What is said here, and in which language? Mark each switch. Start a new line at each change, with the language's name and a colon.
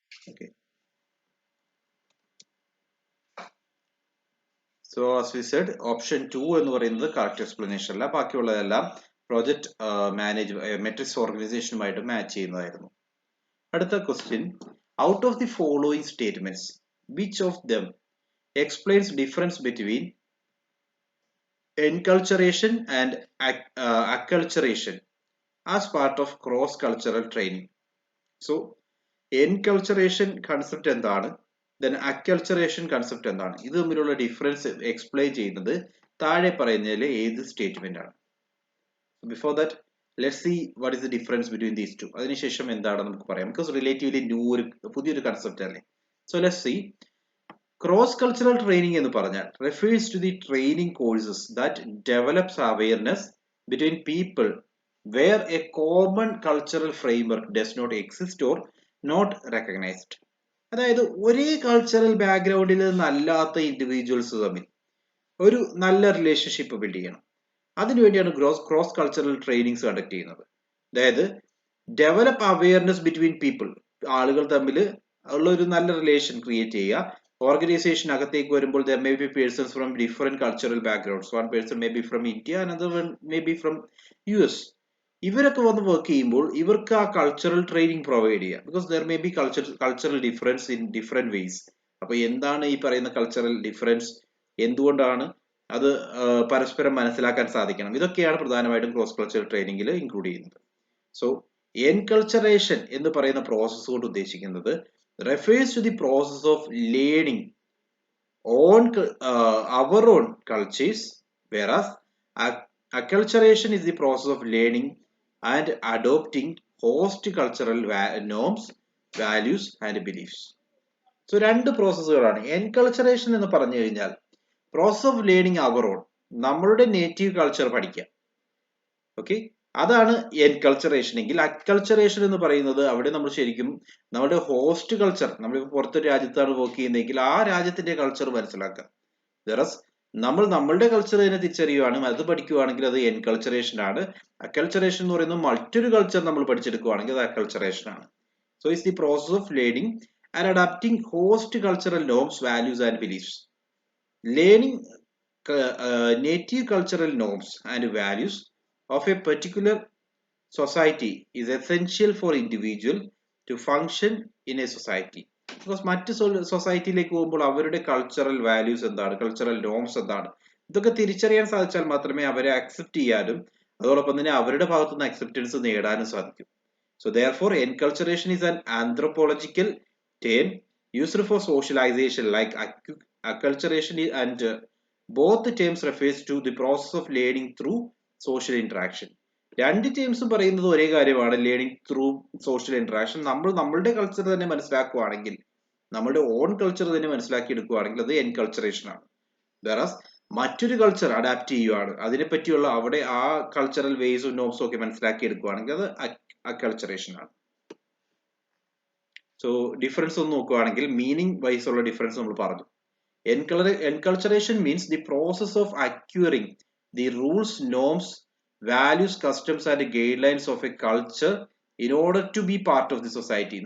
English: Okay. So as we said, option 2
Malayalam: എന്ന് പറയുന്നത് correct explanation അല്ല, ബാക്കിയുള്ളതെല്ലാം പ്രോജക്റ്റ് മെട്രിക്സ് ഓർഗനൈസേഷനുമായിട്ട് മാച്ച് ചെയ്യുന്നതായിരുന്നു. അടുത്ത question,
English: Out of the following statements which of them explains difference between enculturation and acculturation as part of cross cultural training?
Malayalam: So enculturation concept എന്താണ്, then acculturation concept എന്താണ്, ഇത് തമ്മിലുള്ള difference explain ചെയ്യുന്നത് താഴെ പറയുന്നതിലെ ഏത് statement ആണ്?
English: Before that let's see what is the difference between these two.
Malayalam: അതിനുശേഷം എന്താണെന്ന് നമുക്ക് പറയാം, ബിക്കോസ് റിലേറ്റീവ്ലി ന്യൂ ഒരു പുതിയൊരു കൺസെപ്റ്റ് അല്ലേ.
English: so let's see, cross cultural training
Malayalam: എന്ന് പറഞ്ഞാൽ
English: Refers to the training courses that develops awareness between people where a common cultural framework does not exist or not recognized.
Malayalam: അതായത് ഒരേ cultural ബാക്ക്ഗ്രൗണ്ടിൽ നിന്നല്ലാത്ത individuals തമ്മിൽ ഒരു നല്ല റിലേഷൻഷിപ്പ് ബിൽഡ് ചെയ്യണം. അതിനുവേണ്ടിയാണ് ക്രോസ് കൾച്ചറൽ ട്രെയിനിങ്സ് കണ്ടക്ട് ചെയ്യുന്നത്. അതായത് ഡെവലപ്പ് അവയർനെസ് ബിറ്റ്വീൻ പീപ്പിൾ, ആളുകൾ തമ്മിൽ ഉള്ള ഒരു നല്ല റിലേഷൻ ക്രിയേറ്റ് ചെയ്യുക. ഓർഗനൈസേഷൻ അകത്തേക്ക് വരുമ്പോൾ
English: there may be persons from different cultural backgrounds. One person may be from India, another one may be from US.
Malayalam: ഇവരൊക്കെ വന്ന് വർക്ക് ചെയ്യുമ്പോൾ ഇവർക്ക് ആ കൾച്ചറൽ ട്രെയിനിങ് പ്രൊവൈഡ് ചെയ്യുക,
English: Because there may be cultural difference in different ways.
Malayalam: അപ്പൊ എന്താണ് ഈ പറയുന്ന കൾച്ചറൽ ഡിഫറൻസ്, എന്തുകൊണ്ടാണ് അത് പരസ്പരം മനസ്സിലാക്കാൻ സാധിക്കണം, ഇതൊക്കെയാണ് പ്രധാനമായിട്ടും ക്രോസ് കൾച്ചറൽ ട്രെയിനിങ്ങിൽ ഇൻക്ലൂഡ് ചെയ്യുന്നത്. സോ എൻകൾച്ചറേഷൻ എന്ന് പറയുന്ന പ്രോസസ് കൊണ്ട് ഉദ്ദേശിക്കുന്നത്
English: refers to the process of learning on our own cultures, whereas acculturation is the process of learning and adopting host cultural norms, values and beliefs.
Malayalam: So രണ്ട് പ്രോസസ്സുകളാണ്. എൻകൾച്ചറേഷൻ എന്ന് പറഞ്ഞു കഴിഞ്ഞാൽ
English: process of learning our own,
Malayalam: നമ്മളുടെ native culture പഠിക്കുക. Okay, അതാണ് എൻകൾച്ചറേഷൻ എങ്കിൽ. Acculturation എന്ന് പറയുന്നത് അവിടെ നമ്മൾ ശരിക്കും നമ്മുടെ ഹോസ്റ്റ് കൾച്ചർ, നമ്മളിപ്പോൾ പുറത്തൊരു രാജ്യത്താണ് വർക്ക് ചെയ്യുന്നതെങ്കിൽ ആ രാജ്യത്തിന്റെ കൾച്ചർ മനസ്സിലാക്കുക. ദറസ് നമ്മൾ നമ്മളുടെ കൾച്ചർ തന്നെ തിരിച്ചറിയുവാണ്, അത് പഠിക്കുകയാണെങ്കിൽ അത് എൻകൾച്ചറേഷൻ ആണ്. അക്കൾച്ചറേഷൻ എന്ന് പറയുന്നത് മറ്റൊരു കൾച്ചർ നമ്മൾ പഠിച്ചെടുക്കുകയാണെങ്കിൽ അത് അക്കൾച്ചറേഷൻ ആണ്.
English: So it's the process of learning and adapting host cultural norms, values and beliefs. Learning native cultural norms and values of a particular society is essential for individual to function in a society.
Malayalam: Because മറ്റ് സൊസൈറ്റിയിലേക്ക് പോകുമ്പോൾ അവരുടെ cultural values എന്താണ്, cultural norms എന്താണ്, ഇതൊക്കെ തിരിച്ചറിയാൻ സാധിച്ചാൽ മാത്രമേ അവരെ അക്സെപ്റ്റ് ചെയ്യാനും അതോടൊപ്പം തന്നെ അവരുടെ ഭാഗത്തുനിന്ന് അക്സെപ്റ്റൻസ് നേടാനും സാധിക്കും.
English: So therefore enculturation is an anthropological term used for socialization like acculturation, and both terms refers to the process of learning through social interaction.
Malayalam: രണ്ട് ടീംസും പറയുന്നത് ഒരേ കാര്യമാണ്, ലേണിംഗ് ത്രൂ സോഷ്യൽ ഇന്ററാക്ഷൻ. നമ്മൾ നമ്മളുടെ കൾച്ചർ തന്നെ മനസ്സിലാക്കുകയാണെങ്കിൽ, നമ്മുടെ ഓൺ കൾച്ചർ തന്നെ മനസ്സിലാക്കി എടുക്കുകയാണെങ്കിൽ അത് എൻകൾച്ചറേഷൻ ആണ്. വേറാസ് മറ്റൊരു കൾച്ചർ അഡാപ്റ്റ് ചെയ്യുകയാണ്, അതിനെപ്പറ്റിയുള്ള അവിടെ ആ കൾച്ചറൽ വേസും നോംസും ഒക്കെ മനസ്സിലാക്കി എടുക്കുകയാണെങ്കിൽ അത് അക്കൾച്ചറേഷൻ ആണ്. സോ ഡിഫറൻസ് ഒന്ന് നോക്കുകയാണെങ്കിൽ മീനിങ് വൈസ് ഉള്ള ഡിഫറൻസ് നമ്മൾ പറഞ്ഞു.
English: Enculturation means the process of acquiring the rules, norms, values, customs and guidelines of a culture in order to be part of the society.